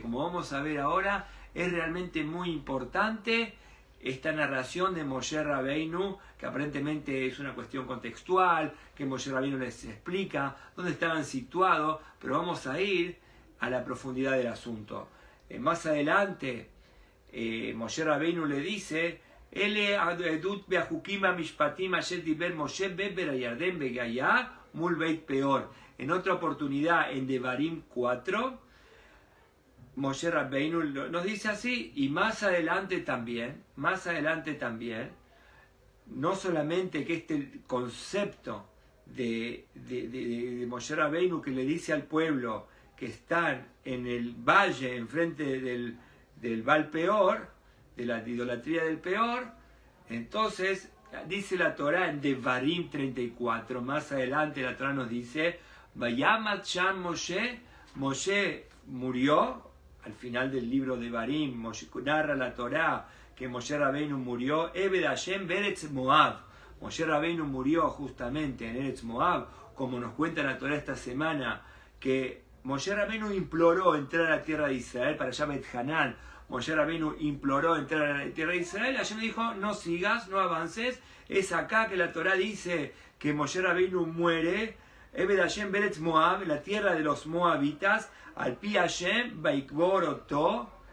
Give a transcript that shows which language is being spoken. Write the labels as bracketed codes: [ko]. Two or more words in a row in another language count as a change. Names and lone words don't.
[es] Como vamos a ver ahora, es realmente muy importante esta narración de Moshe Rabbeinu, que aparentemente es una cuestión contextual, que Moshe Rabbeinu les explica dónde estaban situados, pero vamos a ir a la profundidad del asunto. Más adelante, Moshe Rabbeinu le dice: [he] אלה העדות והחקים והמשפטים אשר דבר משה בעבר הירדן בגיא מול בית פעור. [es] En otra oportunidad, en Devarim 4, Moshe Rabbeinu nos dice así. Y más adelante también, no solamente que este concepto de Moshe Rabbeinu, que le dice al pueblo que están en el valle enfrente del Baal Peor, de la idolatría del Peor, entonces dice la Torah en Devarim 34, más adelante la Torah nos dice: [he] וימת שם משה, [es] Moshe murió. Al final del libro de Devarim, narra la Torah que Moshe Rabbeinu murió, [he] עבד ה' בארץ מואב. [es] Moshe Rabbeinu murió justamente en Eretz Moab, como nos cuenta la Torah esta semana, que Moshe Rabbeinu imploró entrar a la tierra de Israel para Va'et Hanan. Moshe Rabbeinu imploró entrar a la tierra de Israel. Hashem dijo: no sigas, no avances. Es acá que la Torah dice que Moshe Rabbeinu muere [he] עבד ה' בארץ מואב, [es] la tierra de los moabitas, [he] על פי ה', ויקבר אתו,